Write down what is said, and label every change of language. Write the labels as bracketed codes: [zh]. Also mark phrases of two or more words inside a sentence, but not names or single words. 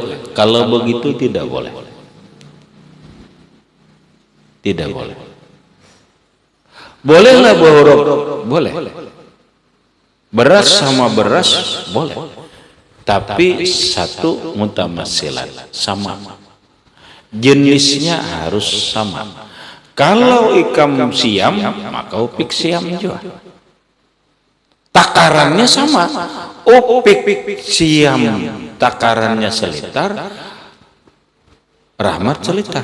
[bjn] Kalau begitu tidak boleh. Tidak boleh. Bolehlah bohrok, boleh. Beras sama beras boleh. Tapi satu mutamasilan, sama. Jenisnya harus sama. Kalau ikam siam, maka upik siam juga. Takarannya sama. Upik siam takarannya seliter, Rahmat seliter.